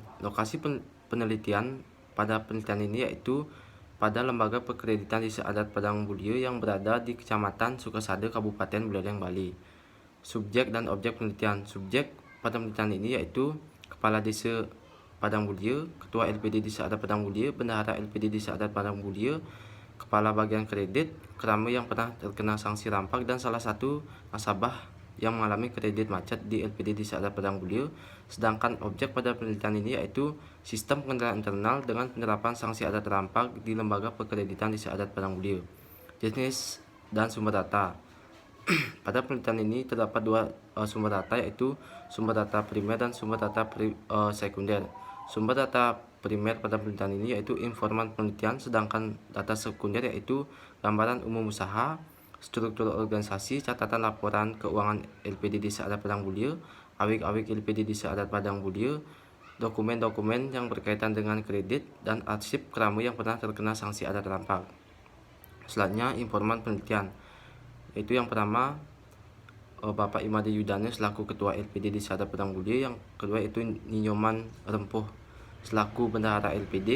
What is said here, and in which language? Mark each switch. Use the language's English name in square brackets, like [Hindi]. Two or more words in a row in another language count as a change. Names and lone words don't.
[Indonesian] Lokasi penelitian pada penelitian ini yaitu pada lembaga perkreditan Desa Adat Padang Bulir yang berada di Kecamatan Sukasada, Kabupaten Buleleng, Bali. Subjek dan objek penelitian. Subjek pada penelitian ini yaitu Kepala Desa Padang Bulir, Ketua LPD Desa Adat Padang Bulir, Bendahara LPD Desa Adat Padang Bulir, Kepala Bagian Kredit, kerama yang pernah terkena sanksi rampak, dan salah satu nasabah yang mengalami kredit macet di LPD Desa Adat Padang Bulir. Sedangkan objek pada penelitian ini yaitu sistem pengendalian internal dengan penerapan sanksi adat rampak di lembaga perkreditan Desa Adat Padang Bulir. Jenis dan sumber data. Pada penelitian ini terdapat dua sumber data, yaitu sumber data primer dan sumber data sekunder. Sumber data primer pada penelitian ini yaitu informan penelitian, sedangkan data sekunder yaitu gambaran umum usaha, struktur organisasi, catatan laporan keuangan LPD Desa Adat Padang Bulir, awik-awik LPD Desa Adat Padang Bulir, dokumen-dokumen yang berkaitan dengan kredit, dan arsip kerama yang pernah terkena sanksi adat rampak. Selanjutnya informan penelitian, yaitu yang pertama Bapak Imade Yudane selaku Ketua LPD Desa Adat Padang Bulir. Yang kedua itu Ninyoman Rempuh selaku Bendahara LPD.